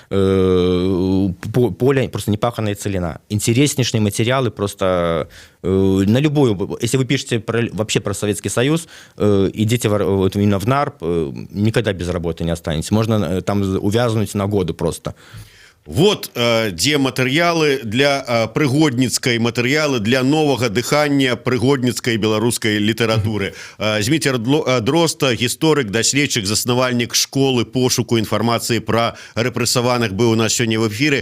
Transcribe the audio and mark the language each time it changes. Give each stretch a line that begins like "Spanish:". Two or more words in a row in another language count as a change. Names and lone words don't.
Russian: Поле просто непаханная целина. Интереснейшие материалы просто на любую... Если вы пишете вообще про Советский Союз, идите вот именно в НАРП, никогда без работы не останетесь. Можно там увязнуть на годы просто.
Belarusian: Вот дзе матэрыялы для прыгодніцкай матэрыялы для новага дыхання прыгодніцкай беларускай літаратуры. Зміцер Дрозд, гісторык, даследчык, заснавальнік школы пошуку інфармацыі пра рэпрэсаваных, быў у нас сёння в эфіры.